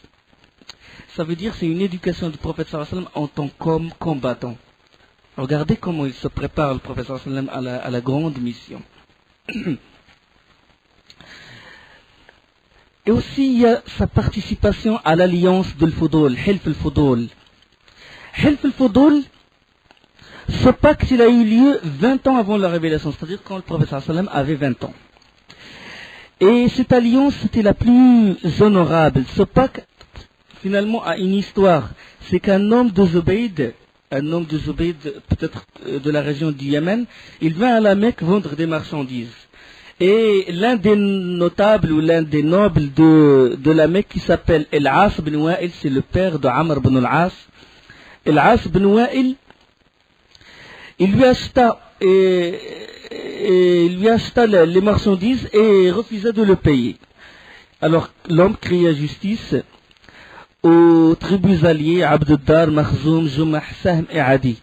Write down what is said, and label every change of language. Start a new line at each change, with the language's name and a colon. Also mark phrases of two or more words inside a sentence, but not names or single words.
French: Ça veut dire, c'est une éducation du prophète
Arabic: صلى الله عليه وسلم
French: en tant qu'homme combattant. Regardez comment il se prépare, le prophète
Arabic: صلى الله عليه وسلم,
French: à la grande mission. Et aussi il y a sa participation à l'alliance de l'Fudul, Hilf al-Fudul. Hilf al-Fudul, ce pacte il a eu lieu 20 ans avant la révélation, c'est-à-dire quand le prophète
Arabic: صلى الله عليه وسلم
French: avait 20 ans. Et cette alliance c'était la plus honorable. Ce pacte finalement a une histoire. C'est qu'un homme de Zubayd, peut-être de la région du Yémen, il vint à la Mecque vendre des marchandises. Et l'un des notables ou l'un des nobles de la Mecque qui s'appelle El-As bin Wa'il, c'est le père de Amr bin al-As. El-As bin Wa'il, il lui acheta les marchandises et refusa de le payer. Alors l'homme cria justice aux tribus alliées, Abd-Dar, Makhzoum, Jumah, Sahm et Adi.